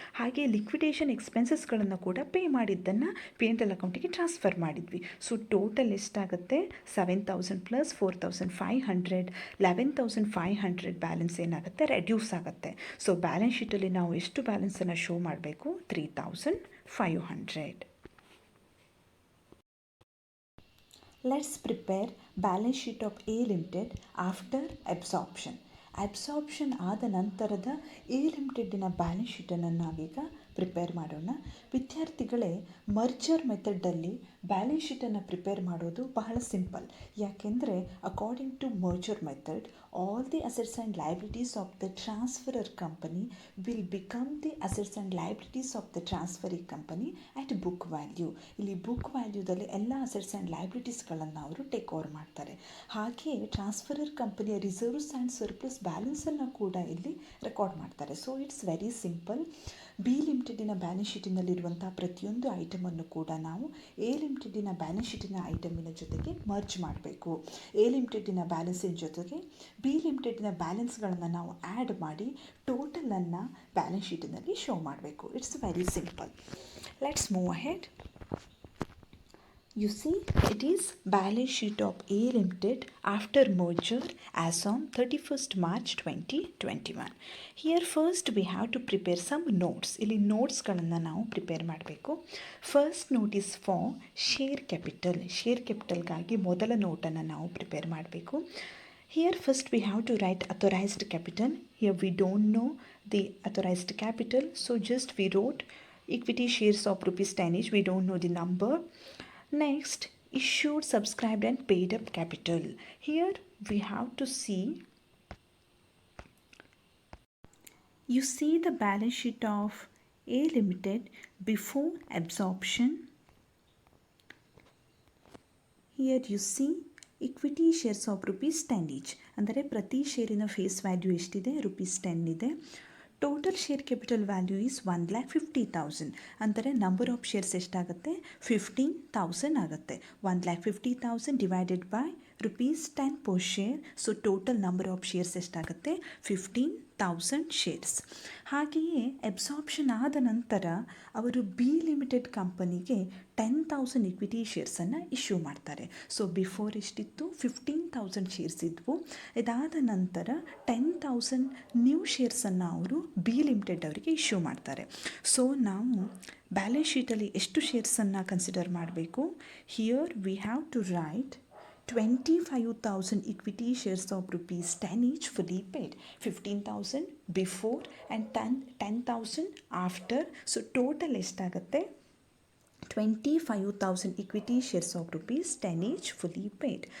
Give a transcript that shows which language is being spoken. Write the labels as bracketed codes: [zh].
[kn] ಹಾಗೆ ಲಿಕ್ವಿಡೇಷನ್ ಎಕ್ಸ್ಪೆನ್ಸಸ್ಗಳನ್ನು ಕೂಡ ಪೇ ಮಾಡಿದ್ದನ್ನು ಪಿ ಆ್ಯಂಡ್ ಎಲ್ ಅಕೌಂಟಿಗೆ ಟ್ರಾನ್ಸ್ಫರ್ ಮಾಡಿದ್ವಿ. ಸೊ ಟೋಟಲ್ ಎಷ್ಟಾಗುತ್ತೆ, 7,000 ಪ್ಲಸ್ 4,500, 11,500 ಬ್ಯಾಲೆನ್ಸ್ ಏನಾಗುತ್ತೆ, ರೆಡ್ಯೂಸ್ ಆಗುತ್ತೆ. ಸೊ ಬ್ಯಾಲೆನ್ಸ್ ಶೀಟಲ್ಲಿ ನಾವು ಎಷ್ಟು ಬ್ಯಾಲೆನ್ಸನ್ನು ಶೋ ಮಾಡಬೇಕು, 3,500. [en] Let's prepare balance sheet of A Limited after absorption. [kn] Absorption ಆದ ನಂತರದ ಎ ಲಿಮಿಟೆಡ್ಡಿನ ಬ್ಯಾಲೆನ್ಸ್ ಶೀಟನ್ನು ನಾವೀಗ ಪ್ರಿಪೇರ್ ಮಾಡೋಣ. ವಿದ್ಯಾರ್ಥಿಗಳೇ, ಮರ್ಜರ್ ಮೆಥಡಲ್ಲಿ ಬ್ಯಾಲೆನ್ಸ್ ಶೀಟನ್ನು ಪ್ರಿಪೇರ್ ಮಾಡೋದು ಬಹಳ ಸಿಂಪಲ್. ಯಾಕೆಂದರೆ [en] According to merger method, all the assets and liabilities of the transferor company will become the assets and liabilities of the transferring company at book value. [kn] ಇಲ್ಲಿ book ವ್ಯಾಲ್ಯೂದಲ್ಲಿ ಎಲ್ಲ assets and ಲಯಬಿಲಿಟೀಸ್ಗಳನ್ನು ಅವರು take over ಮಾಡ್ತಾರೆ. ಹಾಗೆಯೇ transferor ಕಂಪನಿಯ reserves and surplus ಬ್ಯಾಲೆನ್ಸನ್ನು ಕೂಡ ಇಲ್ಲಿ record ಮಾಡ್ತಾರೆ. [en] So it's very simple. [kn] B ಲಿಮಿಟೆಡಿನ balance ಶೀಟಿನಲ್ಲಿರುವಂಥ ಪ್ರತಿಯೊಂದು ಐಟಮನ್ನು ಕೂಡ ನಾವು ಎ ಲಿಮಿಟೆಡಿನ ಬ್ಯಾಲೆನ್ಸ್ ಶೀಟಿನ ಐಟಮಿನ ಜೊತೆಗೆ ಮರ್ಜ್ ಮಾಡಬೇಕು. ಎ ಲಿಮಿಟೆಡಿನ ಬ್ಯಾಲೆನ್ಸಿನ ಜೊತೆಗೆ ಬಿ ಲಿಮಿಟೆಡಿನ ಬ್ಯಾಲೆನ್ಸ್ಗಳನ್ನು ನಾವು ಆ್ಯಡ್ ಮಾಡಿ ಟೋಟಲನ್ನು ಬ್ಯಾಲೆನ್ಸ್ ಶೀಟಿನಲ್ಲಿ ಶೋ ಮಾಡಬೇಕು. [en] It's very simple. Let's move ahead. You see, it is balance sheet of A Limited after merger as on 31st March 2021. Here first we have to prepare some notes. [kn] ಇಲ್ಲಿ ನೋಟ್ಸ್ಗಳನ್ನು ನಾವು prepare ಮಾಡಬೇಕು. [en] First note is for share capital. [kn] Share ಕ್ಯಾಪಿಟಲ್ಗಾಗಿ ಮೊದಲ ನೋಟನ್ನು ನಾವು prepare ಮಾಡಬೇಕು. [en] Here first we have to write authorized capital. Here we don't know the authorized capital, so just we wrote equity shares of rupees 10 each. We don't know the number. Next, issued, subscribed and paid up capital. Here we have to see, you see the balance sheet of A Limited before absorption. Here you see equity shares of rupees 10 each. [kn] ಅಂದರೆ ಪ್ರತಿ ಶೇರಿನ face value ಎಷ್ಟಿದೆ, rupees 10 ಇದೆ. [en] Total share capital value is 1,50,000. [kn] ಅಂದರೆ [en] number of shares [kn] ಎಷ್ಟಾಗುತ್ತೆ, 15,000 ಆಗುತ್ತೆ. [en] 1,50,000 divided by rupees 10 per share. So total number of shares [kn] ಎಷ್ಟಾಗುತ್ತೆ, [en] 15,000 shares. [kn] ಹಾಗೆಯೇ absorption ಆದ ನಂತರ ಅವರು ಬಿ ಲಿಮಿಟೆಡ್ ಕಂಪನಿಗೆ 10,000 ಇಕ್ವಿಟಿ ಶೇರ್ಸನ್ನು ಇಶ್ಯೂ ಮಾಡ್ತಾರೆ. ಸೊ ಬಿಫೋರ್ ಎಷ್ಟಿತ್ತು, 15,000 ಶೇರ್ಸ್ ಇದ್ವು. ಇದಾದ ನಂತರ 10,000 ನ್ಯೂ ಶೇರ್ಸನ್ನು ಅವರು ಬಿ ಲಿಮಿಟೆಡ್ ಅವರಿಗೆ ಇಶ್ಯೂ ಮಾಡ್ತಾರೆ. ಸೊ ನಾವು ಬ್ಯಾಲೆನ್ಸ್ ಶೀಟಲ್ಲಿ ಎಷ್ಟು ಶೇರ್ಸನ್ನು ಕನ್ಸಿಡರ್ ಮಾಡಬೇಕು. [en] Here we have to write 25,000 equity shares of rupees 10 each fully paid, 15,000 before and 10,000 after. So total [kn] ಎಷ್ಟಾಗುತ್ತೆ, [en] 25,000 equity shares of rupees 10 each fully paid.